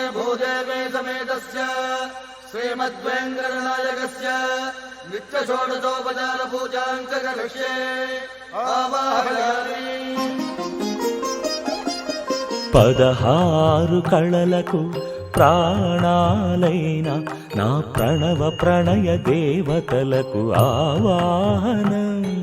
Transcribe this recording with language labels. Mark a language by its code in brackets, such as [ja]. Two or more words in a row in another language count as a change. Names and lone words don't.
[sa] భూదేవే సమేతस्य శ్రీమద్వేङ्कटनायकस्य नित्यषोडशोपचार पूजां च करिष्ये आवाहयामि। [te] పదహారు కళలకు ప్రాణాలైన నా ప్రణవ ప్రణయ దేవతలకు ఆవాహనం.